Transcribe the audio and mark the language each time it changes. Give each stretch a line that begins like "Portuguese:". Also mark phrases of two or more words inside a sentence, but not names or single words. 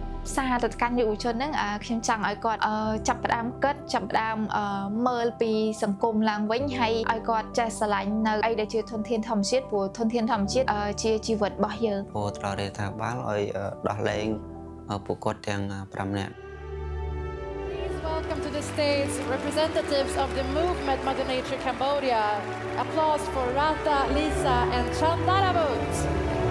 Khmer: សារទៅកាន់យុវជនហ្នឹងខ្ញុំចង់ឲ្យគាត់ចាប់ផ្ដើមគិតចាប់ផ្ដើមមើលពីសង្គមឡើងវិញហើយឲ្យគាត់ចេះស្រឡាញ់នៅអីដែលជាធនធានធម្មជាតិព្រោះធនធានធម្មជាតិជាជីវិតរបស់យើង ពោលត្រូវរដ្ឋាភិបាលឲ្យដោះលែងពួកគាត់ទាំង5នាក់
English: Welcome to the stage, representatives of the movement Mother Nature Cambodia. Applause for Rata, Lisa, and Chandaravut.